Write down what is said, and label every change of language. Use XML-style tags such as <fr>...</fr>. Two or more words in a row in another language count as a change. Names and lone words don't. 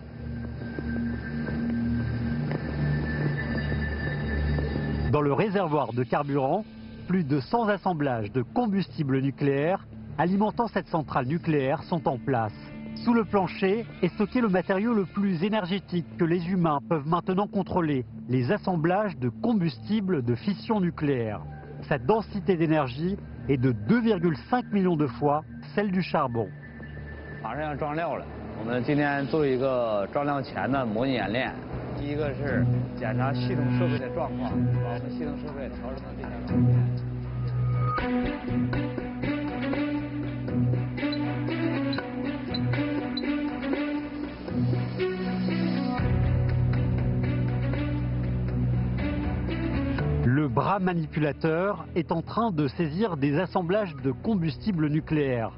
<fr>Dans le réservoir de carburant, plus de 100 assemblages de combustible nucléaire alimentant cette centrale nucléaire sont en place. Sous le plancher est stocké le matériau le plus énergétique que les humains peuvent maintenant contrôler, les assemblages de combustible de fission nucléaire. Sa densité d'énergie est de 2,5 millions de fois celle du charbon.</fr> <zh>马上要装料了，我们今天做一个装料前的模拟演练。第一个是检查系统设备的状况，把我们系统设备调整到最佳状态。</zh> <fr>Le bras manipulateur est en train de saisir des assemblages de combustible nucléaire.</fr>